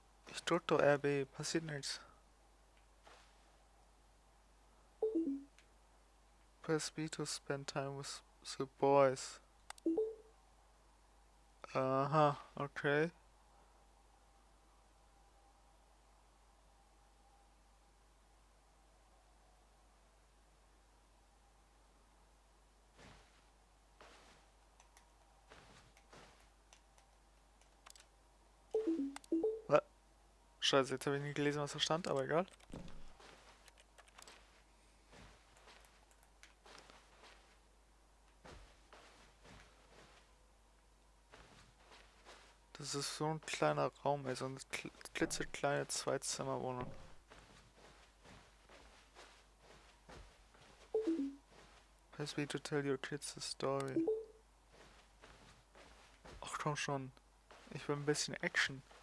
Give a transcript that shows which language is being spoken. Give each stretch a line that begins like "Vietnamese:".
German: Ich drück doch RB, passiert nichts.
English: Press B to spend time with the boys.
German: Aha, okay. Scheiße, jetzt habe ich nicht gelesen, was da stand, aber egal. Das ist so ein kleiner Raum, ey, so eine klitzekleine Zweizimmerwohnung.
English: Press me to tell your kids a story.
German: Ach komm schon, ich will ein bisschen Action.